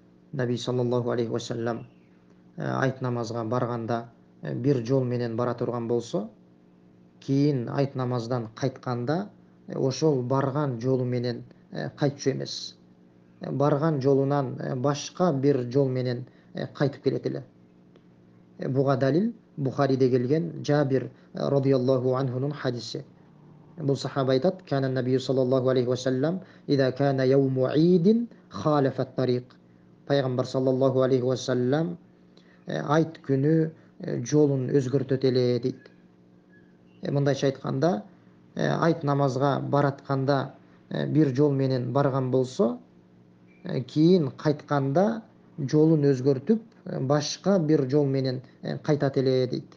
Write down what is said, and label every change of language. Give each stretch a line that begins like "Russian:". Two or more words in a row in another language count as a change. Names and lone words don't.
Kyrgyz: Наби
Arabic: صلى الله عليه وسلم
Kyrgyz: айт намазга барганда бир жол менен бара турган болсо, кийин айт намаздан кайтканда ошол барган жолу менен кайтчу эмес. Барган жолунан башка бир жол менен кайтып келет эле. Буга далил Бухариде келген Жабир радиаллаху анхунун хадиси. Бул сахаба айтат:
Arabic: "كان النبي صلى الله عليه وسلم إذا كان يوم عيد خالف الطريق."
Kyrgyz: Пайгамбар
Arabic: صلى الله عليه وسلم
Kyrgyz: айт күнү жолун өзгөртөт эле дейт. Мындайча айтканда, айт намазга баратканда бир жол менен барган болсо, кийин кайтканда жолун өзгөртүп, башка бир жол менен кайтат эле дейт.